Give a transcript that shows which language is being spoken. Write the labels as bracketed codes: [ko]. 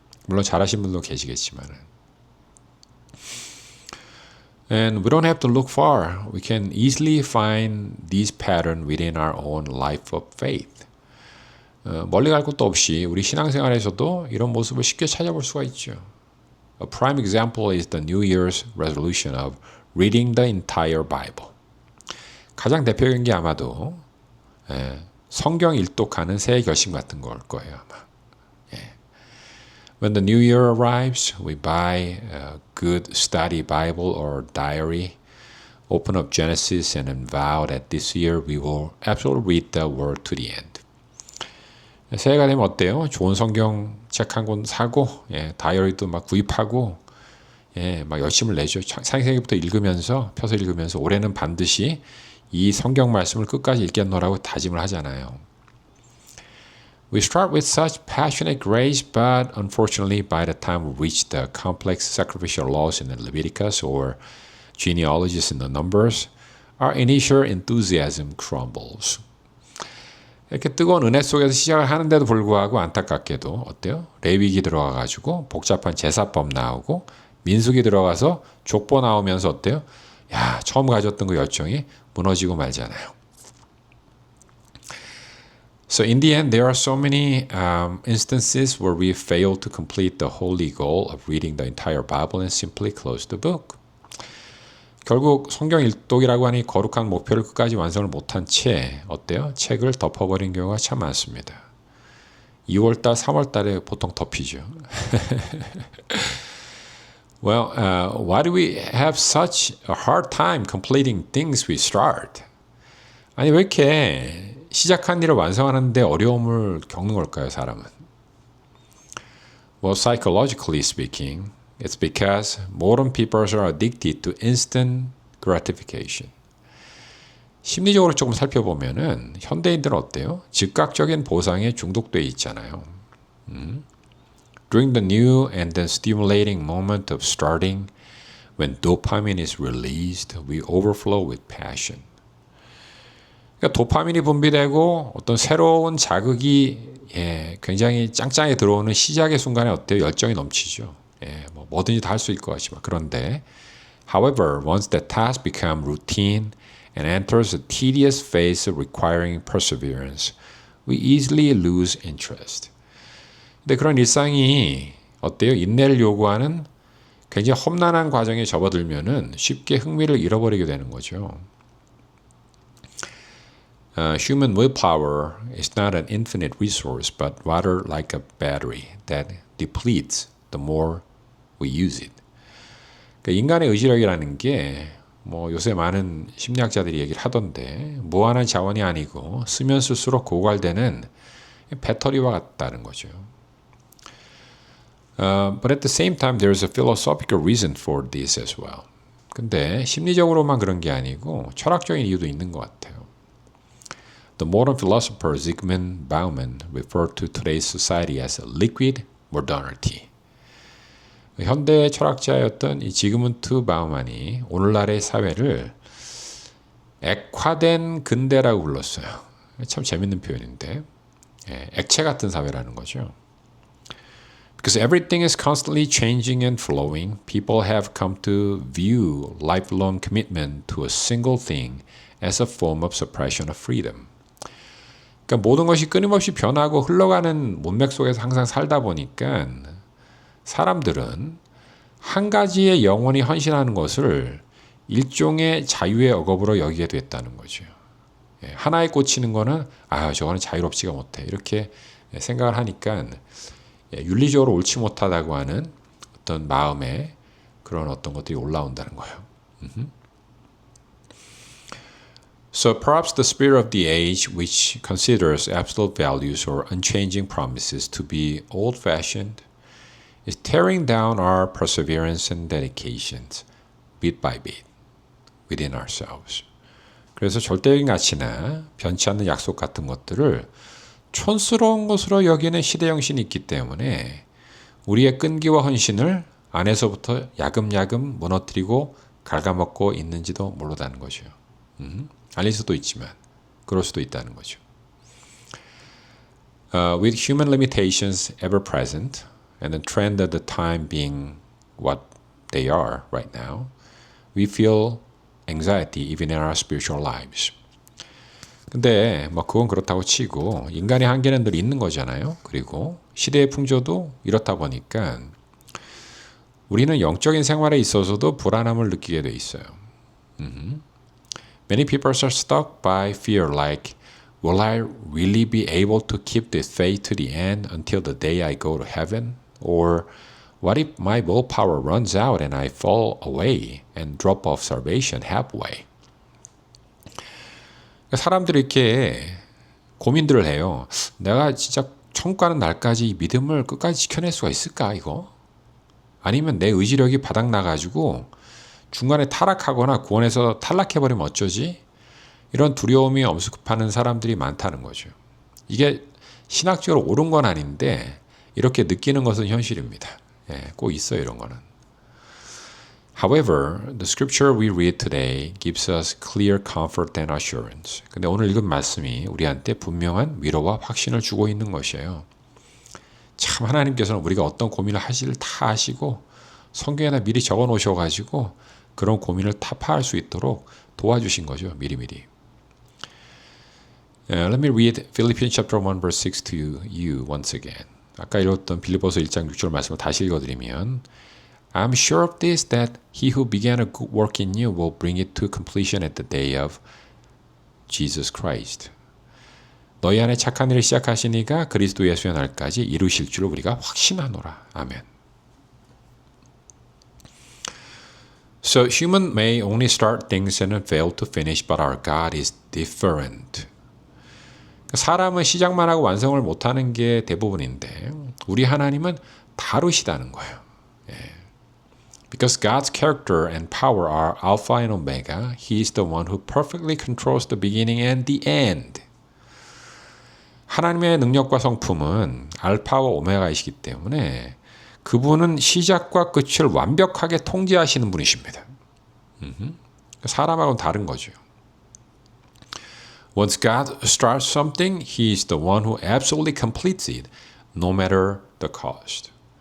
[ko] 물론 잘하신 분도 계시겠지만은. [en] And we don't have to look far. We can easily find these patterns within our own life of faith. [ko] 멀리 갈 것도 없이 우리 신앙생활에서도 이런 모습을 쉽게 찾아볼 수가 있죠. [en] A prime example is the New Year's resolution of reading the entire Bible. [ko] 가장 대표적인 게 아마도 성경 일독하는 새해 결심 같은 걸 거예요 아마. [en] When the new year arrives, we buy a good study Bible or diary, open up Genesis and vow that this year we will absolutely read the word to the end. [ko] 새해가 되면 어때요? 좋은 성경 책 한 권 사고, 다이어리도 막 구입하고, 막 열심을 내죠. 창세기부터 읽으면서, 펴서 읽으면서 올해는 반드시 이 성경 말씀을 끝까지 읽겠노라고 다짐을 하잖아요. [en] We start with such passionate grace, but unfortunately, by the time we reach the complex sacrificial laws in the Leviticus or genealogies in the Numbers, our initial enthusiasm crumbles. [ko] 이렇게 뜨거운 은혜 속에서 시작을 하는데도 불구하고 안타깝게도 어때요? 레위기 들어가가지고 복잡한 제사법 나오고 민수기 들어가서 족보 나오면서 어때요? 야, 처음 가졌던 그 열정이 무너지고 말잖아요. [en] So in the end, there are so many instances where we fail to complete the holy goal of reading the entire Bible and simply close the book. [ko] 결국 성경 일독이라고 하니 거룩한 목표를 끝까지 완성을 못한 채 어때요? 책을 덮어버린 경우가 참 많습니다. 2월달, 3월달에 보통 덮이죠. [en] Well, why do we have such a hard time completing things we start? [ko] 아니 왜 이렇게 시작한 일을 완성하는데 어려움을 겪는 걸까요, 사람은? [en] Well, psychologically speaking, it's because modern people are addicted to instant gratification. [ko] 심리적으로 조금 살펴보면은 현대인들은 어때요? 즉각적인 보상에 중독돼 있잖아요. [en] During the new and then stimulating moment of starting, when dopamine is released, we overflow with passion. [ko] 그러니까 도파민이 분비되고 어떤 새로운 자극이 굉장히 짱짱하게 들어오는 시작의 순간에 어때요? 열정이 넘치죠. 뭐 뭐든지 다 할 수 있을 것 같지만 그런데 [en] however, once the task becomes routine and enters a tedious phase requiring perseverance, we easily lose interest. [ko] 근데 그런 일상이 어때요? 인내를 요구하는 굉장히 험난한 과정에 접어들면은 쉽게 흥미를 잃어버리게 되는 거죠. [en] Human willpower is not an infinite resource, but rather like a battery that depletes the more we use it. [ko] 그러니까 인간의 의지력이라는 게 뭐 요새 많은 심리학자들이 얘기를 하던데 무한한 자원이 아니고 쓰면 쓸수록 고갈되는 배터리와 같다는 거죠. [en] But at the same time, there's a philosophical reason for this as well. [ko] 근데 심리적으로만 그런 게 아니고 철학적인 이유도 있는 것 같아요. [en] The modern philosopher Zygmunt Bauman referred to today's society as a liquid modernity. [ko] 현대 철학자였던 이 지그문트 바우만이 오늘날의 사회를 액화된 근대라고 불렀어요. 참 재밌는 표현인데 액체 같은 사회라는 거죠. [en] Because everything is constantly changing and flowing, people have come to view lifelong commitment to a single thing as a form of suppression of freedom. [ko] 그러니까 모든 것이 끊임없이 변하고 흘러가는 문맥 속에서 항상 살다 보니까 사람들은 한 가지에 영원히 헌신하는 것을 일종의 자유의 억압으로 여기게 됐다는 거죠. 하나에 꽂히는 거는 저거는 자유롭지가 못해 이렇게 생각을 하니까 윤리적으로 옳지 못하다고 하는 어떤 마음에 그런 어떤 것들이 올라온다는 거예요. [en] So perhaps the spirit of the age, which considers absolute values or unchanging promises to be old-fashioned, is tearing down our perseverance and dedications bit by bit within ourselves. [ko] 그래서 절대적인 가치나 변치 않는 약속 같은 것들을 촌스러운 것으로 여기는 시대정신이 있기 때문에 우리의 끈기와 헌신을 안에서부터 야금야금 무너뜨리고 갉아먹고 있는지도 모르다는 거죠. 아닐 수도 있지만 그럴 수도 있다는 거죠. [en] With human limitations ever present and the trend of the time being what they are right now, we feel anxiety even in our spiritual lives. [ko] 근데 뭐 그건 그렇다고 치고 인간의 한계는 늘 있는 거잖아요. 그리고 시대의 풍조도 이렇다 보니까 우리는 영적인 생활에 있어서도 불안함을 느끼게 돼 있어요. [en] Many people are stuck by fear like, will I really be able to keep this faith to the end until the day I go to heaven? Or what if my willpower runs out and I fall away and drop off salvation halfway? [ko] 사람들이 이렇게 고민들을 해요. 내가 진짜 천국 가는 날까지 이 믿음을 끝까지 지켜낼 수가 있을까 이거? 아니면 내 의지력이 바닥 나가지고 중간에 타락하거나 구원에서 탈락해버리면 어쩌지? 이런 두려움이 엄습하는 사람들이 많다는 거죠. 이게 신학적으로 옳은 건 아닌데 이렇게 느끼는 것은 현실입니다. 꼭 있어요 이런 거는. [en] However, the scripture we read today gives us clear comfort and assurance. [ko] 근데 오늘 읽은 말씀이 우리한테 분명한 위로와 확신을 주고 있는 것이에요. 참 하나님께서는 우리가 어떤 고민을 하시를 다 아시고 성경에다 미리 적어 놓으셔가지고 그런 고민을 타파할 수 있도록 도와주신 거죠. 미리미리. [en] Let me read Philippians chapter 1 verse 6 to you once again. [ko] 아까 읽었던 빌립보서 1장 6절 말씀을 다시 읽어드리면 [en] I'm sure of this that he who began a good work in you will bring it to completion at the day of Jesus Christ. [ko] 너희 안에 착한 일을 시작하시니가 그리스도 예수의 날까지 이루실 줄 우리가 확신하노라. 아멘. [en] So human may only start things and fail to finish, but our God is different. [ko] 사람은 시작만 하고 완성을 못하는 게 대부분인데 우리 하나님은 다르시다는 거예요. [en] Because God's character and power are Alpha and Omega, He is the one who perfectly controls the beginning and the end. [ko] 하나님의 능력과 성품은 알파와 오메가이시기 때문에 그분은 시작과 끝을 완벽하게 통제하시는 분이십니다. 사람하고는 다른 거죠. [en] Once God starts something, He is the one who absolutely completes it, no matter the cost.